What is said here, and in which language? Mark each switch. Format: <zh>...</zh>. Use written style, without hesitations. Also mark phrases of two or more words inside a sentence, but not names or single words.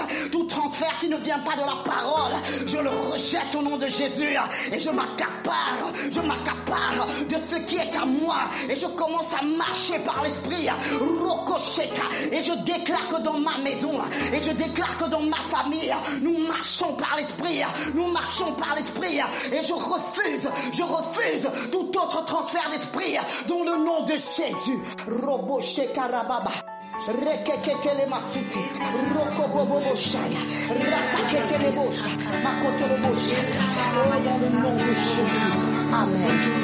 <fr>Tout transfert qui ne vient pas de la parole, je le rejette au nom de Jésus et je m'accapare de ce qui est à moi et je commence à marcher par l'esprit. Et je déclare que dans ma maison et je déclare que dans ma famille, nous marchons par l'esprit et je refuse tout autre transfert d'esprit dans le nom de Jésus. Rekeketele masute, rokobobo shaya, rakaketele bosha, makotele bosha. Oh, dans le nom de Jésus. Amen.</fr>